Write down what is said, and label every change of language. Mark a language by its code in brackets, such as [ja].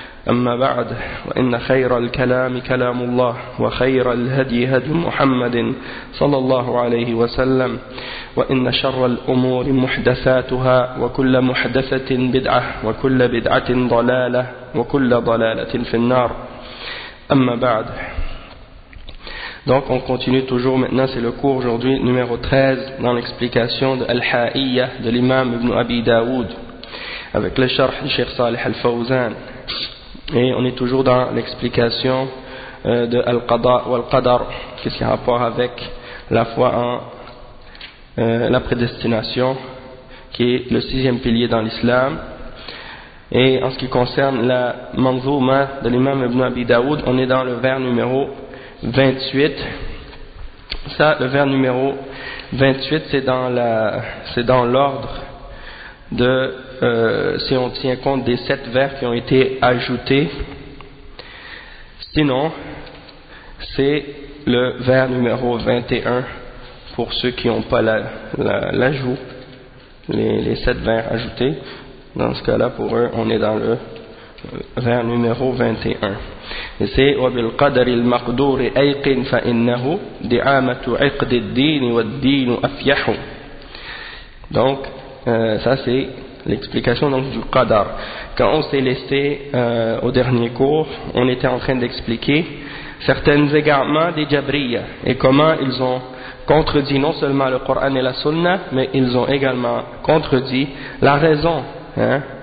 [ar] أما بعد وإن خير الكلام كلام الله وخير الهدي هدي محمد صلى الله عليه وسلم وإن شر الأمور محدثاتها وكل محدثة بدعة وكل بدعة ضلالة وكل ضلالة في النار أما بعد. [fr] Donc on continue toujours maintenant, c'est le cours aujourd'hui numéro 13 dans l'explication de Al-Ha'iyya de l'imam Ibn Abi Daoud avec le sharh de Cheikh Salih Al-Fawzan. Et on est toujours dans l'explication de Al-Qada ou Al-Qadar, qui a rapport avec la foi en la prédestination, qui est le sixième pilier dans l'islam. Et en ce qui concerne la manzouma de l'imam Ibn Abi Daoud, on est dans le vers numéro 28. Ça, le vers numéro 28, c'est dans l'ordre de, si on tient compte des sept vers qui ont été ajoutés. Sinon, c'est le vers numéro 21 pour ceux qui n'ont pas l'ajout, les sept vers ajoutés. Dans ce cas-là, pour eux, on est dans le vers numéro 21. Et c'est [ar] وبالقدر المقدور أيقن فإنه دعامة عقد الدين والدين أفيح. [fr] Donc ça c'est l'explication donc du qadar. Quand on s'est laissé au dernier cours, on était en train d'expliquer certains égarements des Jabriyyah et comment ils ont contredit non seulement le Coran et la Sunna, mais ils ont également contredit la raison, hein.